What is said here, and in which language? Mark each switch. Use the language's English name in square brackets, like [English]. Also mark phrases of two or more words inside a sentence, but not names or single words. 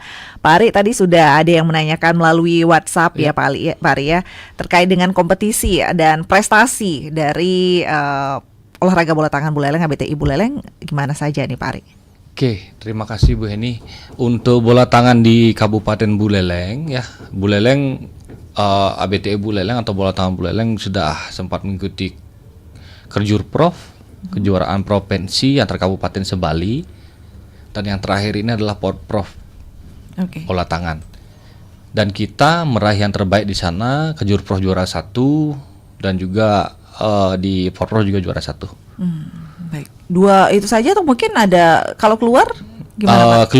[Indonesian] Pak Ari, tadi sudah ada yang menanyakan melalui WhatsApp ya Pak Ari ya, terkait dengan kompetisi dan prestasi dari olahraga bola tangan Buleleng, ABTI Buleleng, gimana saja nih Pak Ari? Oke, terima kasih Bu Heni. Untuk bola tangan di Kabupaten Buleleng ya, Buleleng ABTI Buleleng atau bola tangan Buleleng sudah sempat mengikuti Kerjurprov, kejuaraan provinsi antar kabupaten se-Bali, dan yang terakhir ini adalah Porprov bola tangan. Dan kita meraih yang terbaik di sana, Kejurprov juara 1 dan juga di Porprov juga juara 1. Baik. Dua itu saja atau mungkin ada kalau keluar gimana Pak?